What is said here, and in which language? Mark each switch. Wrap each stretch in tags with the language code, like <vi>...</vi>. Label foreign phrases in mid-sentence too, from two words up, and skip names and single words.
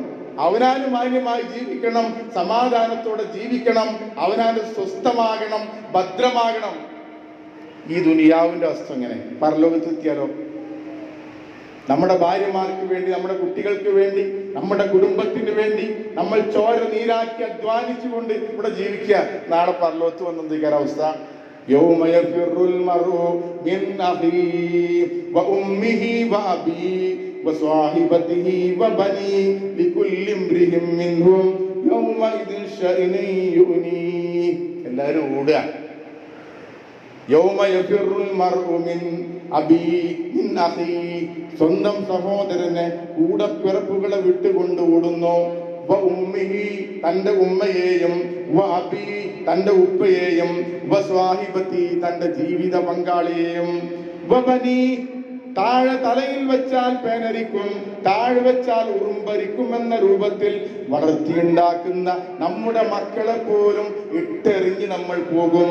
<ml>അവനാന് മാന്യമായി ജീവിക്കണം, സമാധാനത്തോടെ ജീവിക്കണം, അവനാന് സ്വസ്ഥമാകണം, ഭദ്രമാകണം. ഈ ദുനിയാവിന്റെ അവസ്ഥ എങ്ങനെ? പരലോകത്തെത്തിയാലോ? നമ്മുടെ ഭാര്യമാർക്ക് വേണ്ടി, നമ്മുടെ കുട്ടികൾക്ക് വേണ്ടി, നമ്മുടെ കുടുംബത്തിന് വേണ്ടി നമ്മൾ ചോര നീരാക്കി അധ്വാനിച്ചുകൊണ്ട് ഇവിടെ ജീവിക്കുക. നാളെ പരലോകത്ത് വന്നെന്തിക്കാൻ അവസ്ഥ?</ml> <ar>يوم يفر المرء من أخيه وأمه وأبيه وصاحبته وبنيه لكل امرئ منهم يومئذ شأن يغنيه.</ar> <ml>എല്ലാവരും ഓടുക.</ml> <ar>يوم يفر المرء من أبيه من أخيه.</ar> <ml>സ്വന്തം സഹോദരനെ, കൂടപ്പിറപ്പുകളെ വിട്ടുകൊണ്ട് ഓടുന്നു. ഉമ്മിഹി, തന്റെ ഉമ്മയെയും, വഅബി, തന്റെ ഉപ്പയെയും, വസ്വാഹിബതി, തന്റെ ജീവിത പങ്കാളിയെയും, വബനി, താഴെ തലയിൽ വെച്ചാൽ പേനരിക്കും, താഴെ വെച്ചാൽ ഉറുമ്പരിക്കും എന്ന രൂപത്തിൽ വളർത്തിയുണ്ടാക്കുന്ന നമ്മുടെ മക്കളെ പോലും ഇട്ടെറിഞ്ഞ് നമ്മൾ പോകും.</ml>